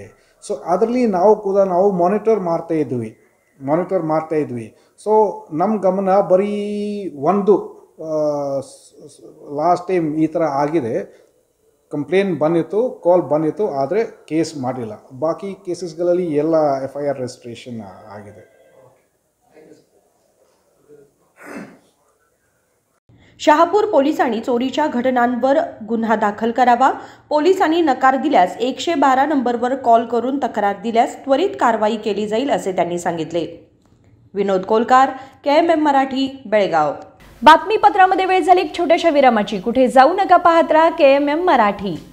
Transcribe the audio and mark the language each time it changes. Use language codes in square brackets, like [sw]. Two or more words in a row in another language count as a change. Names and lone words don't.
[kn] ಸೊ ಅದರಲ್ಲಿ ನಾವು ಮಾನಿಟರ್ ಮಾಡ್ತಾ ಇದ್ವಿ. ಸೊ ನಮ್ಮ ಗಮನ ಬರೀ ಒಂದು [en] last time [kn] ಈ ಥರ ಆಗಿದೆ, ಕಂಪ್ಲೇಂಟ್ ಬಂದಿತ್ತು, ಕಾಲ್ ಬಂದಿತ್ತು, ಆದರೆ ಕೇಸ್ ಮಾಡಿಲ್ಲ. ಬಾಕಿ ಕೇಸಸ್ಗಳಲ್ಲಿ ಎಲ್ಲ [en] FIR registration [kn] आಗಿದೆ. [mr] शहापूर पोलिसांनी चोरीच्या घटनांवर गुन्हा दाखल करावा. पोलिसांनी नकार दिल्यास 112 नंबरवर कॉल करून तक्रार दिल्यास त्वरित कारवाई केली जाईल असे त्यांनी सांगितले. विनोद कोलकार, KMM मराठी, बेळगाव. बातमीपत्रामध्ये वेळ झाली एक छोट्याशा विरामाची. कुठे जाऊ नका, पाहत राहा KMM मराठी.